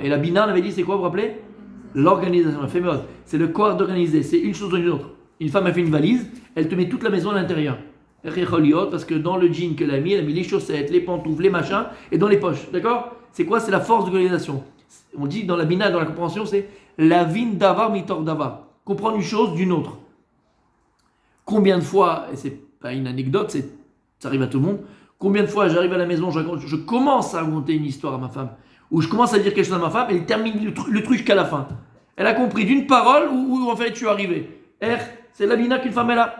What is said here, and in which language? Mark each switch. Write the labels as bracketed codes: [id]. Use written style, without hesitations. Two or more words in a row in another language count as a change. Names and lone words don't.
[fr] Et la bina, on avait dit, c'est quoi, vous vous rappelez? L'organisation, la féminin. C'est le corps d'organiser. C'est une chose ou une autre. Une femme a fait une valise, elle te met toute la maison à l'intérieur. Parce que dans le jean qu'elle a mis les chaussettes, les pantoufles, les machins, et dans les poches. D'accord? C'est quoi? C'est la force d'organisation. On dit dans la bina, dans la compréhension, c'est la [he] הבין דבר מתוך דבר. [fr] Comprendre une chose d'une autre. Combien de fois, et c'est pas une anecdote, ça arrive à tout le monde, combien de fois j'arrive à la maison, je commence à raconter une histoire à ma femme, ou je commence à dire quelque chose à ma femme, et elle termine le truc jusqu'à la fin. Elle a compris d'une parole où en fait je suis arrivé. C'est la bina qu'une femme elle a.